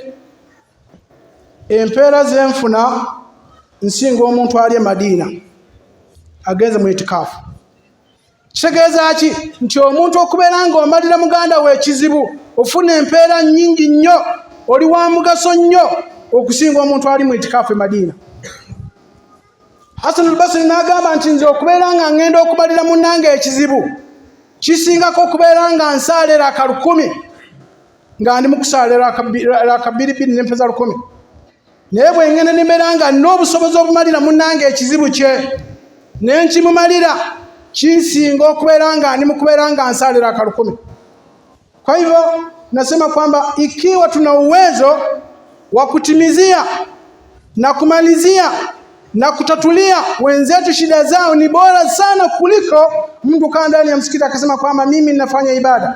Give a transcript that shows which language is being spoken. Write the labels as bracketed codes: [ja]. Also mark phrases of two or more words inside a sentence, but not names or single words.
[lg] Empeera zenfuna nsinga omuntu ali Madina agenze mu itikafu. Kitegeeza ki? Nti omuntu okubeera nga omalira muganda we ekizibu, ofuna empeera nnyingi nnyo, oli wa mugaso nnyo okusinga omuntu ali mu itikafu Madina. Hasan al-Basri n'agamba nti nze okubeera nga ngenda okubalira munnange ekizibu kisingako okubeera nga nsaalira aka 10 nga ndi mu kusaalira aka 2 n'empeza 10. Naye bwe ngenda nimbeera nga n'obusobozi obumalira munnange ekizibu kye nenkimumalira, kinsinga okubeera nga ndi mu kubeera nga nsaalira aka 10. [sw] Kwa hivyo nasema kwamba ikiwa tuna uwezo wa kutimizia na kumalizia na kutatulia wenzetu shida zao, ni bora sana kuliko mtu kaa ndani ya msikiti akasema kwamba mimi ninafanya ibada.